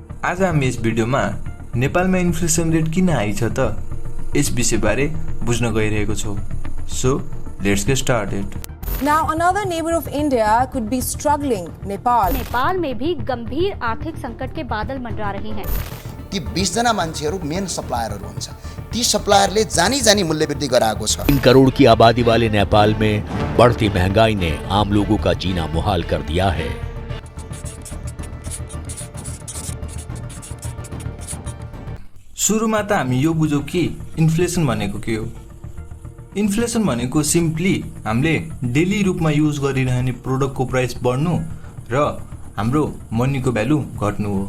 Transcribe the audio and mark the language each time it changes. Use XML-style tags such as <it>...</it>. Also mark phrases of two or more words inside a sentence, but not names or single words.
<ne>आज हामी यस भिडियोमा नेपालमा</ne> <en>inflation rate</en> <ne>किन हाई छ त यस विषयबारे बुझ्न गइरहेको छौं।</ne> <en>So let's get started. Now another neighbor of India could be struggling, Nepal.</en> <hi>नेपाल में भी गंभीर आर्थिक संकट के बादल मंडरा रहे हैं।</hi> <ne>ती 20 जना मान्छेहरू मेन सप्लायरहरू हुन्छ। ती सप्लायरले जानी मूल्य वृद्धि गराएको छ।</ne> <hi>3 करोड़ की आबादी वाले नेपाल में बढ़ती महंगाई ने आम लोगों का जीना मुहाल कर दिया है।</hi> <ne>सुरुमा त हामी यो बुझौं कि इन्फ्लेसन भनेको के हो। इन्फ्लेसन भनेको सिम्पली हामीले डेली रूपमा युज गरिरहने प्रोडक्टको प्राइस बढ्नु र हाम्रो मनीको भ्यालु घट्नु हो।</ne>